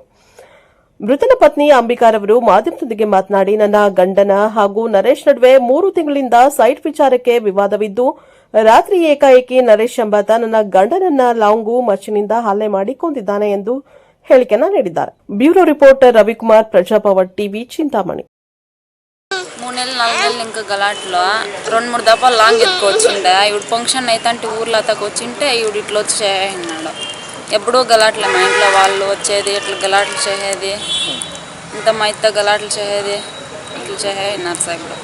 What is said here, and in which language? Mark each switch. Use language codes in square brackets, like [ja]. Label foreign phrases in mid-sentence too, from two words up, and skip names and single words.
[kn] ಮೃತನ ಪತ್ನಿ ಅಂಬಿಕಾರವರು ಮಾಧ್ಯಮದೊಂದಿಗೆ ಮಾತನಾಡಿ, ನನ್ನ ಗಂಡನ ಹಾಗೂ ನರೇಶ್ ನಡುವೆ 3 ತಿಂಗಳಿಂದ ಸೈಟ್ ವಿಚಾರಕ್ಕೆ ವಿವಾದವಿದ್ದು, ರಾತ್ರಿ ಏಕಾಏಕಿ ನರೇಶ್ ಎಂಬಾತ ನನ್ನ ಗಂಡನನ್ನ ಲಾಂಗು ಮಚ್ಚಿನಿಂದ ಹಲ್ಲೆ ಮಾಡಿ ಕೊಂದಿದ್ದಾನೆ ಎಂದು ಹೇಳಿಕೆಯನ್ನ ನೀಡಿದ್ದಾರೆ. [en] Bureau Reporter [te] రవికుమార్, ప్రజాపవర్ టీవీ, చింతామణి. 3 నెలలు 4 నెలలు ఇంకా గలాట్లో 2-3 దఫాలు లాంగ్ ఎత్తుకొచ్చిండే. ఇప్పుడు ఫంక్షన్ అయితే ఊర్లో అతకొచ్చింటే ఇవి ఇట్లా వచ్చి చేసినాడు. ఎప్పుడూ గలాట్లే మా ఇంట్లో వాళ్ళు వచ్చేది, ఇట్లా గలాట్లు చేసేది, ఇంత మా ఇత్త గలాట్లు చేసేది, ఇట్లా చేసినారు సార్.